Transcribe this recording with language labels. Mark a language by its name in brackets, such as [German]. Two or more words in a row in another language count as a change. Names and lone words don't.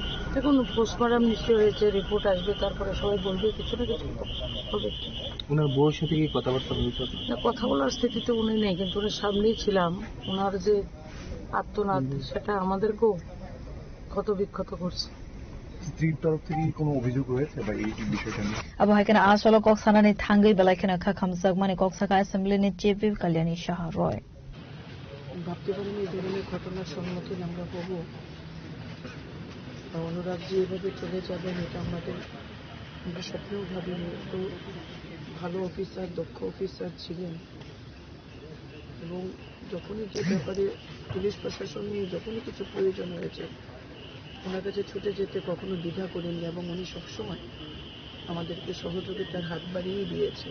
[Bangla] দেখুন, পোস্টমর্টম নিশ্চয় হয়েছে, রিপোর্ট আসবে, তারপরে সবাই বলবে কিছু না কিছু হবে। ওনার বউয়ের সাথে কি কথাবার্তা হয়েছে? কথা বলার স্থিতিতে উনি নেই, কিন্তু উনি সামনেই ছিলাম। ওনার যে আত্মনাদ সেটা আমাদেরকেও ক্ষত বিক্ষত করছে। স্ত্রীর তরফ থেকে কোনো অভিযোগ রয়েছে বা এই বিষয়টা নিয়ে? [Kok Borok] अब हाइकन आसलो कक सानानि थांगै बेलायखना खाखाम जगमानि ककसाका असेम्बलिनि चिफ कल्याणी शाह रय [Bangla] ভাবতে পারিনি এই ধরনের ঘটনার সম্মুখীন আমরা হব। অনুরাগ যে এভাবে চলে যাবেন এটা আমরা স্বপ্নেও ভাবিনি। তো ভালো অফিসার, দক্ষ অফিসার ছিলেন এবং যখনই যে ব্যাপারে পুলিশ প্রশাসন নিয়ে যখনই কিছু প্রয়োজন হয়েছে ওনার কাছে ছুটে যেতে কখনো দ্বিধা করেননি এবং উনি সবসময় আমাদেরকে সহযোগিতার হাত বাড়িয়ে দিয়েছেন।